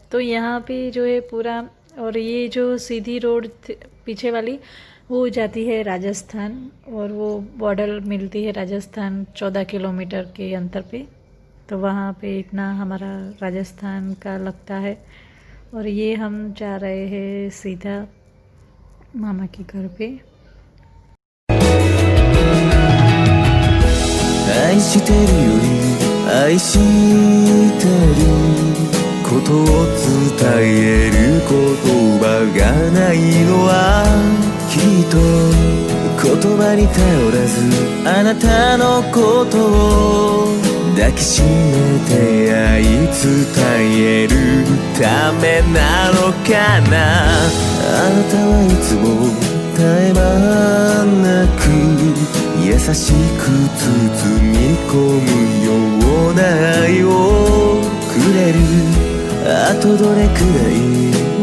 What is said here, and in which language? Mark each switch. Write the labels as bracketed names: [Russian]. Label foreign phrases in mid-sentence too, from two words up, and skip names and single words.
[Hindi] तो यहाँ पे जो है पूरा, और ये जो सीधी रोड पीछे वाली वो जाती है राजस्थान, और वो बॉर्डर मिलती है राजस्थान 14 किलोमीटर के अंतर पे। तो वहाँ पे इतना हमारा राजस्थान का लगता है। और ये हम जा रहे हैं सीधा मामा के घर पे। [Japanese] 愛してるより愛してることを伝える言葉がないのはきっと言葉に頼らずあなたのことを抱きしめて愛伝えるためなのかなあなたはいつも絶え間なく優しく包み込むような愛をくれるあとどれくらい